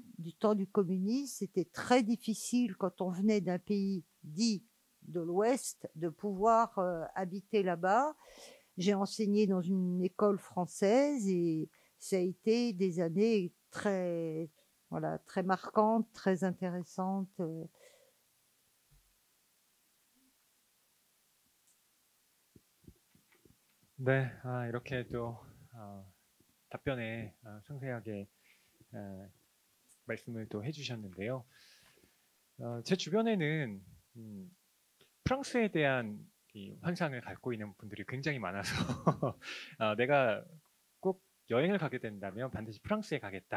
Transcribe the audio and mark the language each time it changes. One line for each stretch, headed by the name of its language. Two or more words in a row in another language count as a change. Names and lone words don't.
French: Du temps du communisme, c'était très difficile quand on venait d'un pays dit de l'Ouest de pouvoir habiter là-bas. J'ai enseigné dans une école française et ça a été des années très, voilà, très marquantes, très intéressantes.
Korean: 네, 이렇게 또 답변에 상세하게 말씀을 또 해주셨는데요. 제 주변에는 프랑스에 대한 이 환상을 갖고 있는 분들이 굉장히 많아서 내가 꼭 여행을 가게 된다면 반드시 프랑스에 가겠다.